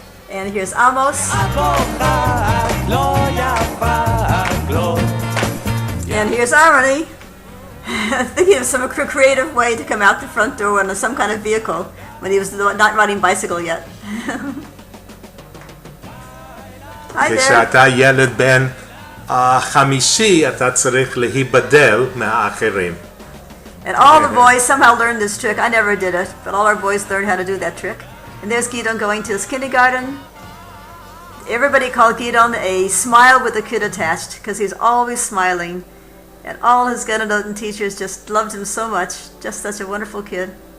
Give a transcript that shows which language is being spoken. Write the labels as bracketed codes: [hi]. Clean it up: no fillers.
[en] And here's Amos. And here's Aroni. Thinking of some creative way to come out the front door on some kind of vehicle when he was not riding bicycle yet. Hi there. [he] כשאתה ילד בן חמישי, אתה צריך להיבדל מהאחרים. [en] And all the boys somehow learned this trick. I never did it, but all our boys learned how to do that trick. And there's Gidon going to his kindergarten. Everybody called Gidon a smile with a kid attached because he's always smiling. And all his kindergarten teachers just loved him so much. Just such a wonderful kid.